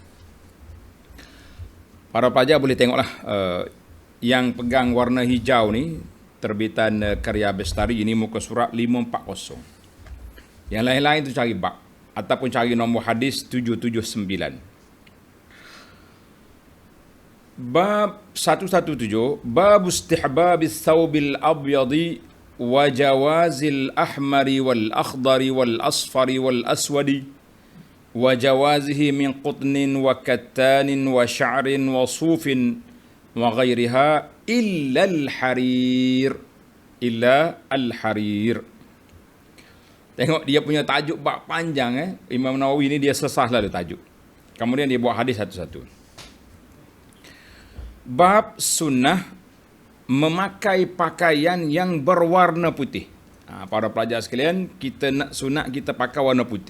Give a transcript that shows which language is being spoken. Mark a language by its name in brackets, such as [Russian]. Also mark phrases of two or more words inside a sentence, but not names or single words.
[Malay] Para pelajar boleh tengoklah, yang pegang warna hijau ni terbitan Karya Bestari, ini muka surat 540. Yang lain-lain tu cari bab ataupun cari nombor hadis 779. [Arabic] باب 117، باب استحباب ثوب الأبيض وجواز الأحمر والأخضر والأصفر والأسود وجوازه من قطن وكتان وشعر وصوف وغيرها إلا الحرير. [Malay] Tengok dia punya tajuk bab panjang. Imam Nawawi ni dia sesahlah dia tajuk. Kemudian dia buat hadis satu-satu. Bab sunnah memakai pakaian yang berwarna putih. Para pelajar sekalian, kita nak sunat kita pakai warna putih.